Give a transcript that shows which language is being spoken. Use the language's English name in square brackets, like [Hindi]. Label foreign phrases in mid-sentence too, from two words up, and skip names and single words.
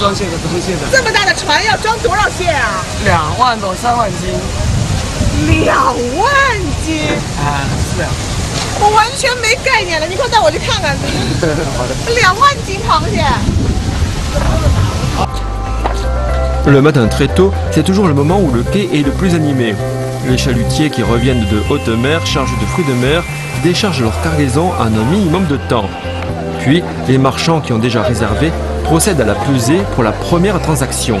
[Chinese] 装蟹的。这么大的船要装多少蟹啊？2万到3万斤。 2万斤？啊，是啊。我完全没概念了，你快带我去看看。好的。 2万斤螃蟹。 [French] Le matin très tôt, c'est toujours le moment où le quai est le plus animé. Les chalutiers qui reviennent de haute mer chargés de fruits de mer déchargent leur cargaison en un minimum de temps. Puis, les marchands qui ont déjà réservé procèdent à la pesée pour la première transaction.